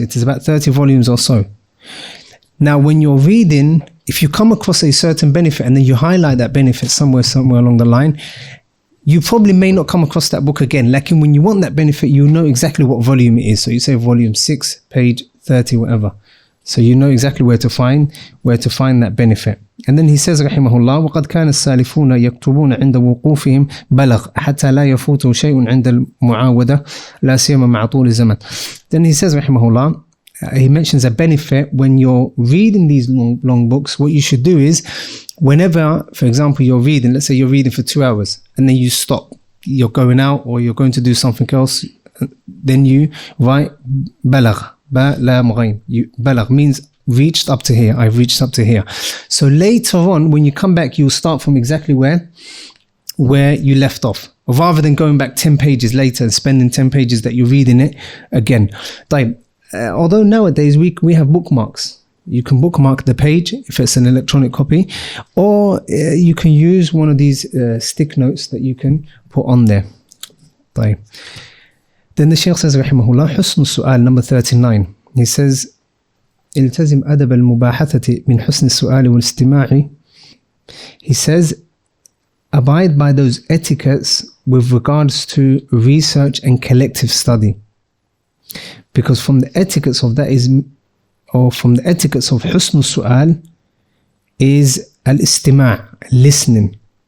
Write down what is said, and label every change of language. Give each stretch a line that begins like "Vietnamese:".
English: It is about 30 volumes or so. Now when you're reading, if you come across a certain benefit and then you highlight that benefit somewhere along the line, you probably may not come across that book again. Like when you want that benefit, you know exactly what volume it is. So you say volume 6, page 30, whatever. So you know exactly where to find that benefit. And then he says
Arabic: rahimahullah, وَقَدْ كَانَ السَّالِفُونَ يَكْتُبُونَ عِنْدَ وُقُوفِهِمْ بَلَغْ حَتَّى لَا يَفُوتُ شَيْءٌ عِنْدَ الْمُعَاوَدَةِ لَا سِيَّمَا مَعَ طُولِ الزَّمَنِ.
English: Then he says rahimahullah, he mentions a benefit when you're reading these long books. What you should do is, whenever, for example, you're reading, let's say you're reading for 2 hours and then you stop, you're going out or you're going to do something else, then you write balagh, ba la mughayn. Balagh means reached up to here, I've reached up to here. So later on, when you come back, you'll start from exactly where you left off, rather than going back 10 pages later and spending 10 pages that you're reading it again. Although nowadays we have bookmarks. You can bookmark the page if it's an electronic copy, or you can use one of these stick notes that you can put on there. Then the Shaykh says rahimahullah,
Arabic: حسن السؤال,
English: number 39. He says,
Arabic: التزم أدب المباحثة من حسن السؤال والاستماع.
English: He says, abide by those etiquettes with regards to research and collective study. Because from the etiquettes of that from the etiquettes of
Arabic: حسن السؤال
English: is al-istima', listening.